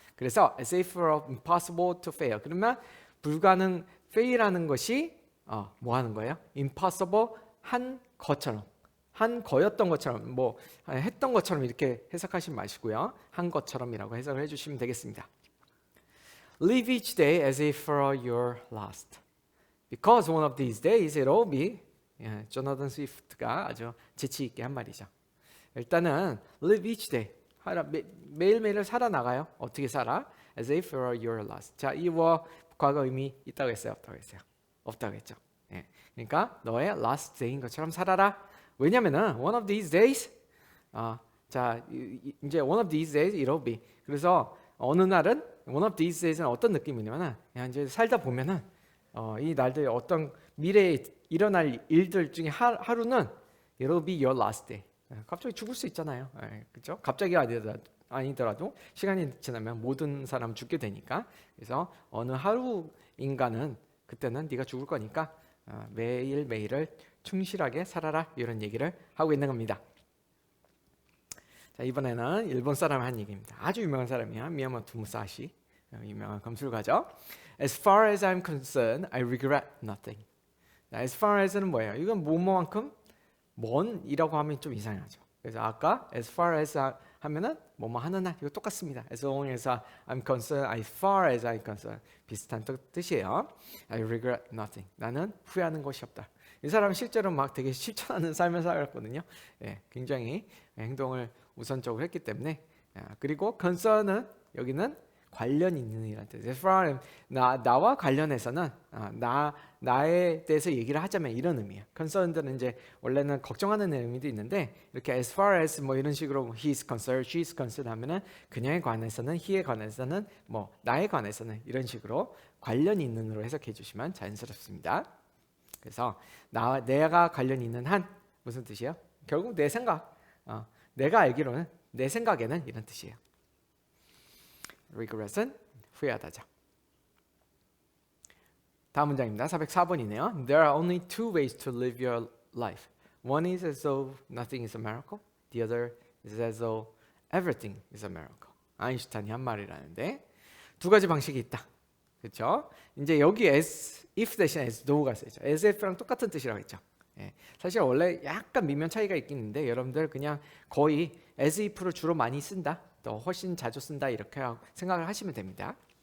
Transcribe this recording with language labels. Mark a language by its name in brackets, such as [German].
[Korean] 그래서 [English] as if it were impossible to fail, [Korean] 그러면 불가능, fail하는 것이 뭐 하는 거예요? impossible, 한 것처럼, 한 거였던 것처럼, 뭐 했던 것처럼 이렇게 해석하시면 마시고요, 한 것처럼이라고 해석을 해주시면 되겠습니다. [English] Live each day as if it were your last, because one of these days it'll be. [Korean] 조나단 스위프트가 아주 재치 있게 한 말이죠. 일단은 [English] live each day, [Korean] 매일매일을 살아나가요. 어떻게 살아? [English] as if it were your last. [Korean] 자, 이 과거 의미 있다고 했어요, 없다고 했어요? 없다고 했죠. 그러니까 너의 last day인 것처럼 살아라. [English] 왜냐면은 one of these days, 자, 이제 one of these days it'll be. [Korean] 그래서 어느 날은, one of these days는 어떤 느낌이냐면은, 이제 살다 보면은 이 날들 어떤 미래에 일어날 일들 중에 하루는 [English] it'll be your last day. [Korean] 갑자기 죽을 수 있잖아요. 그렇죠? 갑자기 아니더라도 시간이 지나면 모든 사람 죽게 되니까. 그래서 어느 하루인가는 그때는 네가 죽을 거니까 매일매일을 충실하게 살아라, 이런 얘기를 하고 있는 겁니다. 자, 이번에는 일본 사람이 한 얘기입니다. 아주 유명한 사람이야. 미야모토 무사시, 유명한 검술가죠. [English] As far as I'm concerned, I regret nothing. As far as는 뭐예요? [Korean] 이건 뭐뭐만큼 먼이라고 하면 좀 이상하죠. 그래서 아까 as far as 하면은 뭐뭐 하는 한, 이거 똑같습니다. [English] As long as I'm concerned, as far as I'm concerned, [Korean] 비슷한 뜻이에요. [English] I regret nothing. [Korean] 나는 후회하는 것이 없다. 이 사람은 실제로 막 되게 실천하는 삶을 살았거든요. 굉장히 행동을 우선적으로 했기 때문에. 그리고 concern은 여기는 관련 있는 이라는 뜻. As far as 나와 관련해서는 나에 대해서 얘기를 하자면 이런 의미예요. concerned는 이제 원래는 걱정하는 의미도 있는데, 이렇게 as far as 뭐 이런 식으로 [English] he is concerned, she is concerned [Korean] 하면은 그녀에 관해서는, he에 관해서는, 뭐 나에 관해서는, 이런 식으로 관련 있는으로 해석해 주시면 자연스럽습니다. 그래서 내가 관련 있는 한, 무슨 뜻이에요? 결국 내 생각, 내가 알기로는, 내 생각에는, 이런 뜻이에요. regret은 후회하다죠. 다음 문장입니다. 404번이네요. [English] There are only two ways to live your life. One is as though nothing is a miracle. The other is as though everything is a miracle. [Korean] 아인슈타인이 한 말이라는데, 두 가지 방식이 있다. 그렇죠? 이제 여기 as if 대신 as though가 쓰이죠. as if랑 똑같은 뜻이라고 했죠. 사실 원래 약간 미묘한 차이가 있긴 있는데, 여러분들 그냥 거의 as if를 주로 많이 쓴다, 또 훨씬 자주 쓴다, 이렇게 생각을 하시면 됩니다.